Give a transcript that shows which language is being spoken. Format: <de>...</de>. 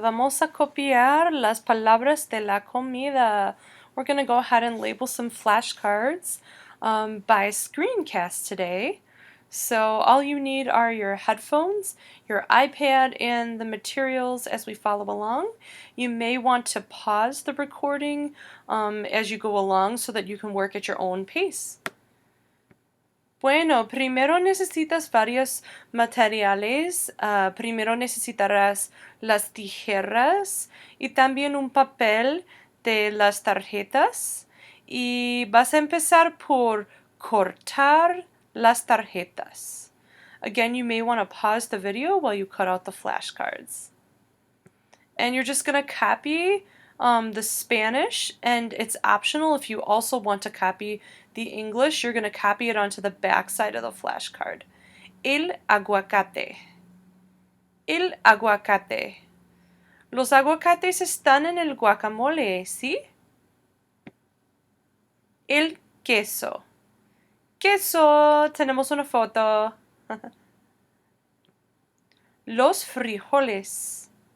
<es>Vamos a copiar las palabras de la comida.</es> <en>We're going to go ahead and label some flashcards by Screencast today. So all you need are your headphones, your iPad, and the materials as we follow along. You may want to pause the recording as you go along so that you can work at your own pace.</en> <es>Bueno, primero necesitas varios materiales. Primero necesitarás las tijeras y también un papel de las tarjetas. Y vas a empezar por cortar las tarjetas.</es> <en>Again, you may want to pause the video while you cut out the flashcards. And you're just going to copy the Spanish, and it's optional if you also want to copy the English. You're going to copy it onto the back side of the flashcard.</en> <es>El aguacate. El aguacate. Los aguacates están en el guacamole, ¿sí? El queso. Queso. Tenemos una foto. Los frijoles.</es>